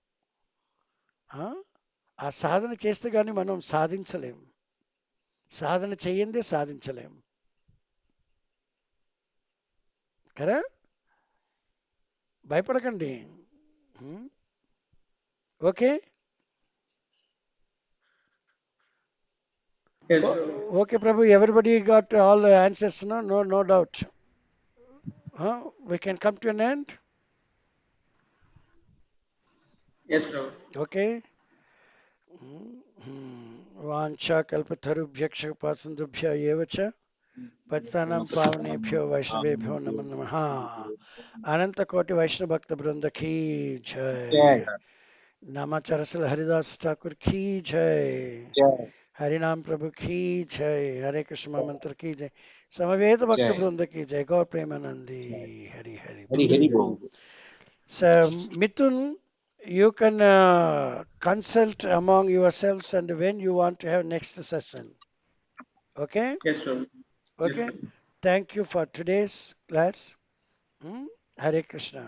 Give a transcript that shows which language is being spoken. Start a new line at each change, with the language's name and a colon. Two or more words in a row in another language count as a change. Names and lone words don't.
Telugu: ఆ సాధన చేస్తే కానీ మనం సాధించలేం, సాధన చేయందే సాధించలేం కదా. భయపడకండి. ఓకే
English: Yes, Prabhu. Okay Prabhu, everybody got all answers? No doubt. We can come to an end. Yes, Prabhu.
Sanskrit: Okay. वाञ्छा कल्पतरुभ्यक्ष पासन्दुभ्य एव च पतितानां पावनेभ्यो वैष्णवेभ्यो नमो नमः.
Hindi: अनन्त कोटि वैष्णव भक्त वृन्द की जय. नामाचारसल हरिदास ठाकुर की जय. हरिनाम प्रभु की जय. हरे कृष्ण मंत्र की जय. समवेत भक्त वृंद की जय. गौ प्रेमानंदी.
English: हरि हरि So Mithun, you can consult among yourselves and when you want to have next session. Okay. Yes, Prabhu. Okay. Thank you for today's class. Hare Krishna.